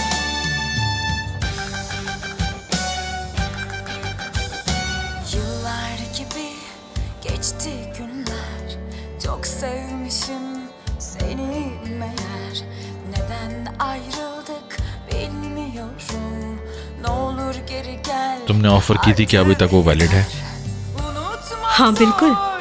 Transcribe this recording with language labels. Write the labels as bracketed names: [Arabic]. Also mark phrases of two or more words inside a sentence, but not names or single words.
[Turkish] Yıllar gibi geçti günler, çok sevmişim seni meğer. Neden ayrıldık bilmiyorum. Ne olur geri gel. [Urdu] तुमने ऑफर की थी, क्या अभी तक वो वैलिड है? हाँ बिल्कुल।